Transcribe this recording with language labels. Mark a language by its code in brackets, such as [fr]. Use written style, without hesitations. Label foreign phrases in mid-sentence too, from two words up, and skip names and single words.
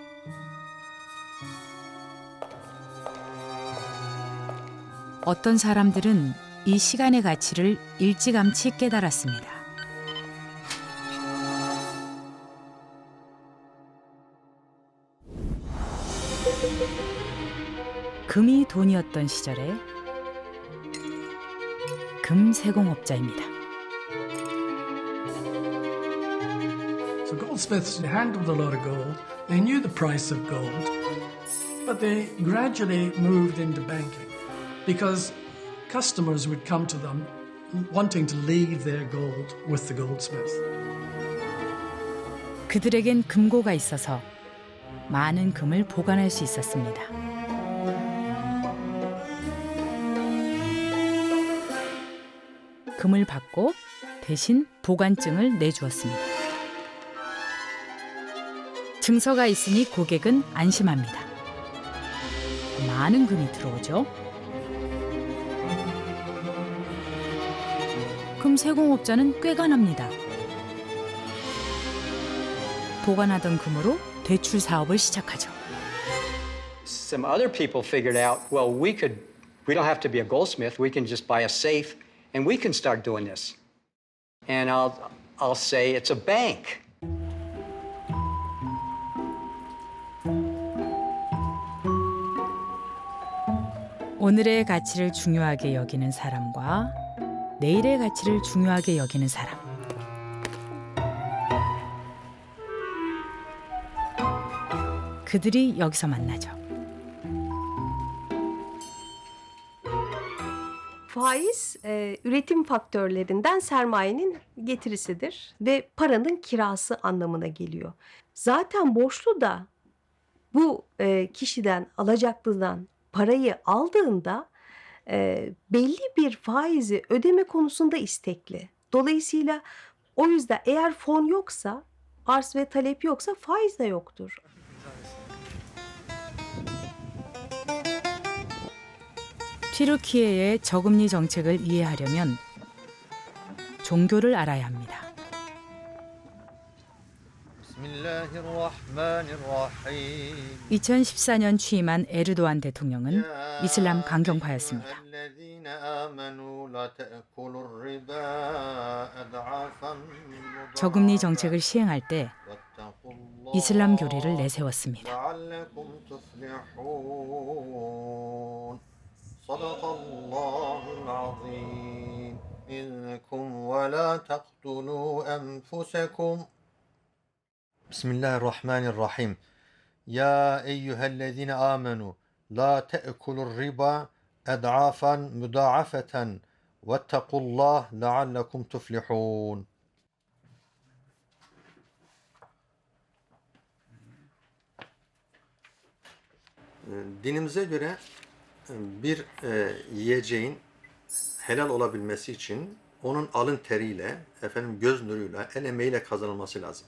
[ko] 어떤 사람들은 이 시간의 가치를 일찌감치 깨달았습니다. 금이 돈이었던 시절에 금세공업자입니다. [en] So goldsmiths handled a lot of gold. They knew the price of gold, but they gradually moved into banking because customers would come to them wanting to leave their gold with the goldsmith. [ko] 그들에겐 금고가 있어서 많은 금을 보관할 수 있었습니다. 금을 받고 대신 보관증을 내주었습니다. 증서가 있으니 고객은 안심합니다. 많은 금이 들어오죠. 금세공업자는 꾀가 납니다. 보관하던 금으로 대출 사업을 시작하죠. [en] Some other people figured out, well, we don't have to be a goldsmith. We can just buy a safe and we can start doing this. And I'll say it's a bank. [ko] 오늘의 가치를 중요하게 여기는 사람과 내일의 가치를 중요하게 여기는 사람. 그들이 여기서 만나죠. [tr] Faiz, üretim faktörlerinden sermayenin getirisidir ve paranın kirası anlamına geliyor. Zaten borçlu da bu kişiden, alacaklıdan parayı aldığında belli bir faizi ödeme konusunda istekli. Dolayısıyla o yüzden eğer fon yoksa, arz ve talep yoksa faiz de yoktur. [ko] 튀르키예의 저금리 정책을 이해하려면 종교를 알아야 합니다. [ar] بسم الله الرحمن الرحيم [ko] 2014년 취임한 에르도안 대통령은 이슬람 강경파였습니다. [ar] الذين آمنوا لا تأكلوا الربا أضعافا [ko] 저금리 정책을 시행할 때 [ar] واتقوا الله [ko] 이슬람 교리를 내세웠습니다. [ar] لعلكم تفلحون صدق الله العظيم منكم ولا تقتلوا أنفسكم بسم الله الرحمن الرحيم يا أيها الذين آمنوا لا تأكلوا الربا أضعافا مضاعفة واتقوا الله لعلكم تفلحون [tr] Dinimize göre bir yiyeceğin helal olabilmesi için onun alın teriyle, göz nuruyla, el emeğiyle kazanılması lazım.